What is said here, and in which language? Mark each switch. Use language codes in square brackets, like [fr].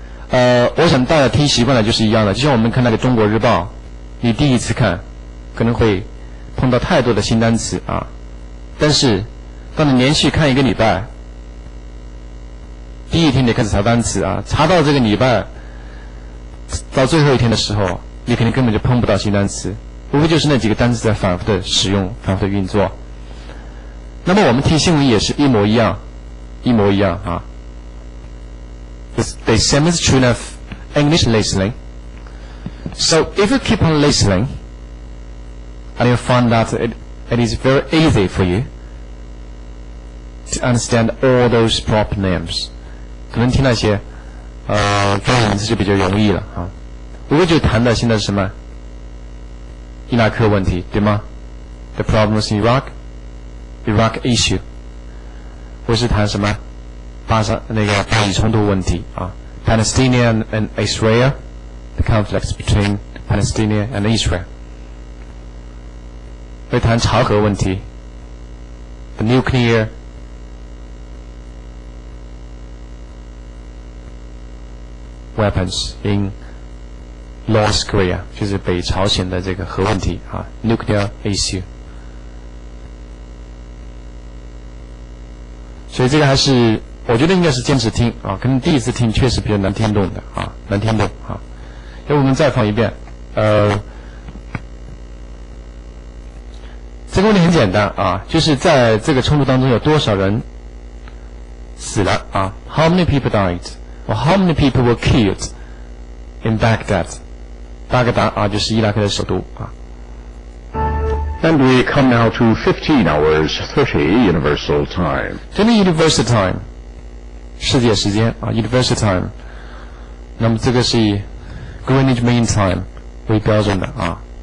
[zh] 我想大家听习惯了就是一样的，就像我们看那个《中国日报》，你第一次看，可能会碰到太多的新单词啊，但是当你连续看1个礼拜，第一天你开始查单词啊，查到这个礼拜到最后一天的时候，你肯定根本就碰不到新单词，无非就是那几个单词在反复的使用，反复的运作。那么我们听新闻也是一模一样啊。 [en] The same is true of English listening. So if you keep on listening, and you find that it is very easy for you to understand all those proper names. [zh] 可能听那些专有名词就比较容易了啊。无非就谈的现在是什么？伊拉克问题，对吗 [en] ？The problems in Iraq issue， [zh] 或是谈什么巴以冲突问题啊 [en] ，Palestinian and Israel, the conflicts between Palestine and Israel。 [zh] 会谈朝核问题 ， [en] the nuclear weapons in North Korea， [zh] 就是北朝鲜的这个核问题啊 ， [en] nuclear issue。 [zh] 所以这个还是我觉得应该是坚持听啊，可能第一次听确实比较难听懂的啊，难听懂啊。要不我们再放一遍，这个问题很简单啊，就是在这个冲突当中有多少人死了啊 ？ [en] How many people died? Or how many people were killed in Baghdad? [zh] 巴格达啊，就是伊拉克的首都啊。 [en] And we come now to 15 hours 30 Universal Time. [zh] 这里 Universal Time， 世界时间啊 ，Universal Time。那么这个是Greenwich Mean Time 为标准的啊。